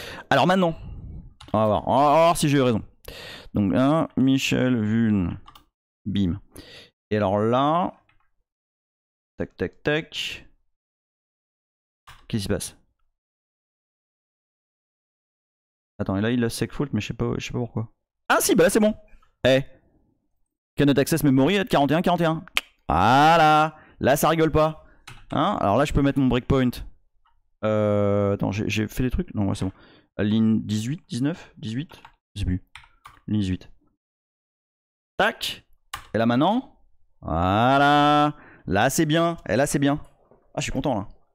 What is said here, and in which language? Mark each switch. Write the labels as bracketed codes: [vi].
[fr] Alors maintenant, on va voir si j'ai eu raison. Donc là, Michel Vune, bim. Et alors là, tac, tac, tac. Qu'est-ce qui se passe? Attends, et là, il a segfault, mais je sais pas pourquoi. Ah si, bah là, c'est bon. [en] Cannot access memory at 41-41. [fr] Voilà. Là, ça rigole pas. Hein? Alors là, je peux mettre mon breakpoint. Attends, j'ai fait des trucs? Non, ouais, c'est bon. Ligne 18, 19, 18? Je sais plus. Ligne 18. Tac. Et là maintenant. Voilà. Là, c'est bien. Et là, c'est bien. Ah, je suis content là.